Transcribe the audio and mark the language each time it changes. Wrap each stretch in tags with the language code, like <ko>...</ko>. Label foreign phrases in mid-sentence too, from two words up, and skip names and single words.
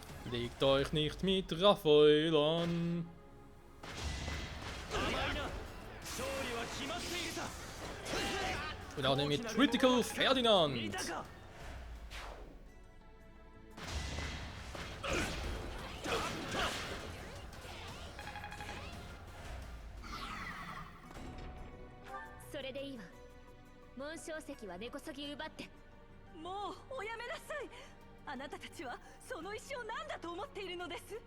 <de>Legt euch nicht mit Raphael an.</de> <ja>甘いな勝利は決まっているさ</ja> <de>Und auch mit Critical</de> <ja>見 Ferdinand. たかそれでいいわ。紋章石は根こそぎ奪って。もうおやめなさい。あなたたちはその石を何だと思っているのです。</ja>